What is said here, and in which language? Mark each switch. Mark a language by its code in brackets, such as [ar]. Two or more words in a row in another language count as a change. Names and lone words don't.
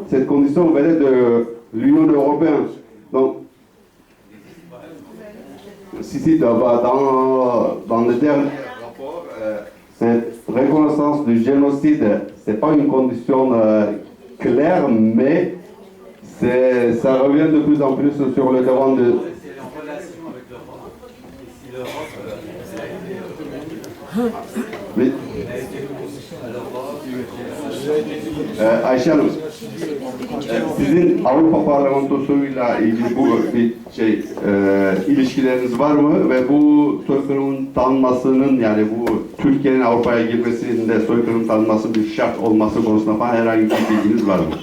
[fr] Cette condition venait de l'Union européenne. Donc, si dans le dernier rapport, cette reconnaissance du génocide, c'est pas une condition claire, mais ça revient de plus en plus sur le devant de... C'est en relation avec l'Europe. Et si l'Europe... Oui. [tr] Ayşe Hanım, sizin Avrupa Parlamentosu'yla ilgili bu bir ilişkileriniz var mı ve bu soykırımın tanınmasının, yani bu Türkiye'nin Avrupa'ya girmesinde soykırım tanınması bir şart olması konusunda falan herhangi bir bilginiz var mı?